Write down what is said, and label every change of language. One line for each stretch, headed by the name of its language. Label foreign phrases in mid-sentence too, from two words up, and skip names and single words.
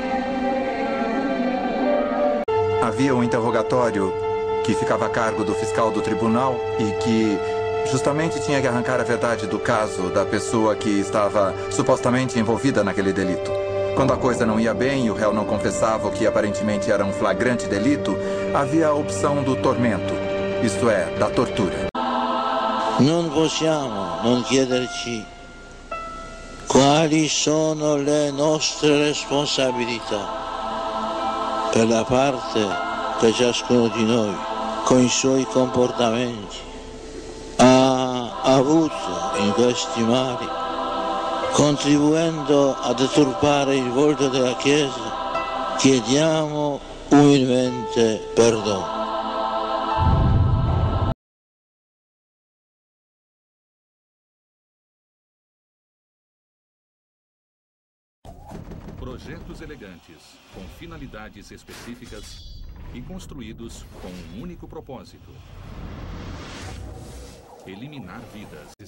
Portuguese: Havia um interrogatório que ficava a cargo do fiscal do tribunal e que justamente tinha que arrancar a verdade do caso da pessoa que estava supostamente envolvida naquele delito. Quando a coisa não ia bem e o réu não confessava o que aparentemente era um flagrante delito, havia a opção do tormento, isto é, da tortura.
Italian: Non possiamo non chiederci quali sono le nostre responsabilità per la parte che ciascuno di noi, con i suoi comportamenti, ha avuto in questi mali, contribuendo a deturpare il volto della Chiesa. Chiediamo umilmente perdono.
Portuguese: Projetos elegantes, com finalidades específicas e construídos com um único propósito: eliminar vidas.